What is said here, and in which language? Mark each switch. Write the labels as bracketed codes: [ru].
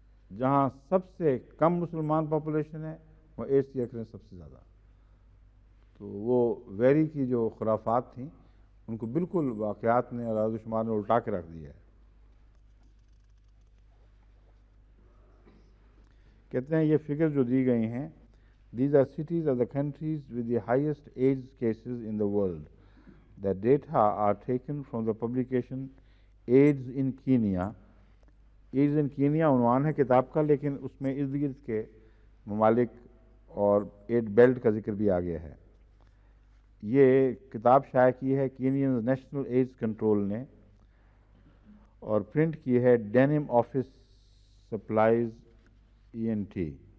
[ur] جہاں سب سے کم مسلمان پاپولیشن ہے وہ ایڈز کی اکرنس سب سے زیادہ۔ تو وہ ویری کی جو خرافات تھیں ان کو بالکل واقعات نے اور اعداد و شمار نے الٹا کے رکھ دیا ہے۔ کہتے ہیں یہ فگر جو دی گئی ہیں، these are cities of the countries with the highest AIDS cases in the world. [en] The data are taken from the publication AIDS in Kenya. [ur] AIDS in Kenya عنوان ہے کتاب کا، لیکن اس میں ارد گرد کے ممالک اور ایڈ بیلٹ کا ذکر بھی آ گیا ہے۔ یہ کتاب شائع کی ہے کینین نیشنل ایڈز کنٹرول نے، اور پرنٹ کی ہے ڈینم آفس سپلائز ENT۔